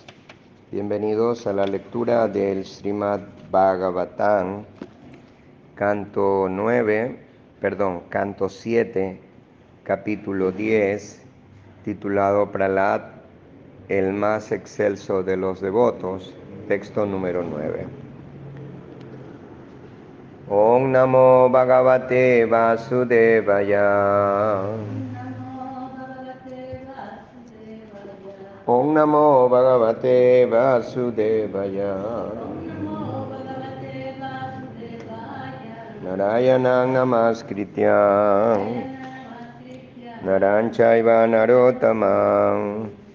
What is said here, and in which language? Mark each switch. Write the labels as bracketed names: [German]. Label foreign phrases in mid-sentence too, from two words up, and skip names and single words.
[Spanish] Bienvenidos a la lectura del Srimad Bhagavatam, canto 7, capítulo 10, titulado Prahlad, el más excelso de los devotos, texto número 9. [Sanskrit] ॐ नमो भगवते वासुदेवाय. ॐ नमो भगवते वासुदेवाय. नारायणं नमस्कृत्य नरं चैव नरोत्तमम्